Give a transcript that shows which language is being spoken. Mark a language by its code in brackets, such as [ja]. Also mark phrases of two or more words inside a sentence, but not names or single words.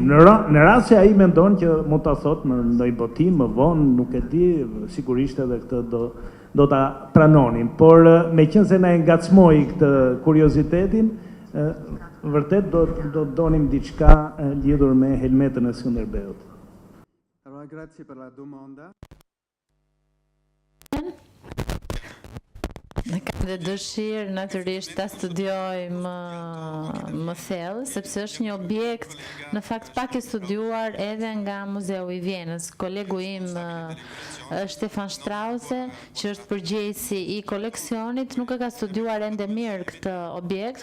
[sq] Në rast se ai mendon që mund ta thotë në ndonjë botim më vonë, nuk e di, sigurisht edhe këtë do ta pranonim. Por meqense na e ngacmoi këtë kuriozitetin, vërtet do donim diçka lidhur me Helmetën e Skënderbeut. [it] Allora, grazie per la domanda. [sq] Në kam dhe dëshirë natyrisht ta studioj më thellë, sepse është një objekt në fakt pak i studiuar edhe nga Muzeu i Vjenës. Kolegu im Stefan Strausse, që është përgjegjësi i koleksionit, nuk e ka studiuar ende mirë këtë objekt.